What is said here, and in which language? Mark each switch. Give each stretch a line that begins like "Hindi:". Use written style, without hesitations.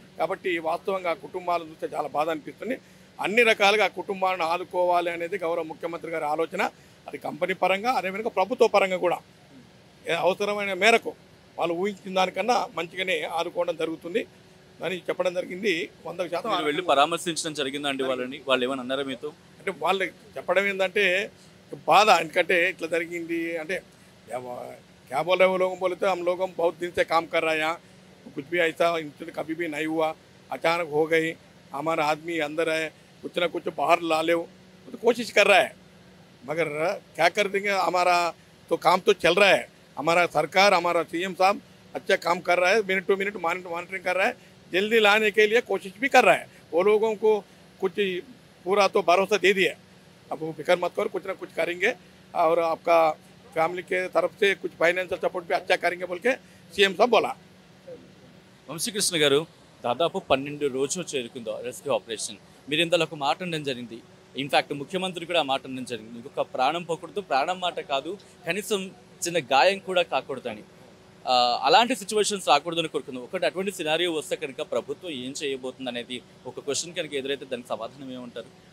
Telugu: కాబట్టి వాస్తవంగా కుటుంబాలను చూస్తే చాలా బాధ అనిపిస్తుంది. అన్ని రకాలుగా ఆ కుటుంబాలను ఆదుకోవాలి అనేది గౌరవ ముఖ్యమంత్రి గారి ఆలోచన. అది కంపెనీ పరంగా, అదేవిధంగా ప్రభుత్వ పరంగా కూడా అవసరమైన మేరకు వాళ్ళు ఊహించిన దానికన్నా మంచిగానే ఆదుకోవడం జరుగుతుంది అని చెప్పడం జరిగింది. 100% వెళ్ళి పరామర్శించడం జరిగిందండి వాళ్ళని. వాళ్ళు ఏమన్నా అన్నారా మీతో? అంటే వాళ్ళు చెప్పడం ఏంటంటే బాధ, ఎందుకంటే ఇట్లా జరిగింది అంటే
Hindi: क्या बोल रहे हैं वो लोगों बोले तो हम लोग बहुत दिन से काम कर रहे हैं यहाँ, कुछ भी ऐसा इंसिडेंट कभी भी नहीं हुआ, अचानक हो गई, हमारा आदमी अंदर है, कुछ ना कुछ बाहर ला ले, तो कोशिश कर रहा है, मगर क्या कर देंगे, हमारा तो काम तो चल रहा है, हमारा सरकार, हमारा सीएम साहब अच्छा काम कर रहा है, मिनट टू मिनट मॉनिटरिंग कर रहा है, जल्दी लाने के लिए कोशिश भी कर रहा है। वो लोगों को कुछ पूरा तो भरोसा दे दिया, अब वो फिक्र मत करो, कुछ ना कुछ करेंगे और आपका फैमिली के तरफ से कुछ फाइनेंशियल सपोर्ट भी अच्छा करेंगे बोल के सीएम साहब बोला।
Telugu: వంశీకృష్ణ గారు, దాదాపు 12 రోజులు చేరుకుందో రెస్క్యూ ఆపరేషన్. మీరు ఇందులో ఒక మాట అనడం జరిగింది. ఇన్ఫ్యాక్ట్ ముఖ్యమంత్రి కూడా ఆ మాట అనడం జరిగింది. ఇంకొక ప్రాణం పోకూడదు, ప్రాణం మాట కాదు, కనీసం చిన్న గాయం కూడా కాకూడదని. అలాంటి సిచ్యువేషన్స్ రాకూడదని కోరుకుందాం. ఒకటి అటువంటి సినారియో వస్తే కనుక ప్రభుత్వం ఏం చేయబోతుంది అనేది ఒక క్వశ్చన్ కనుక ఎదురైతే దానికి సమాధానం ఏమంటారు?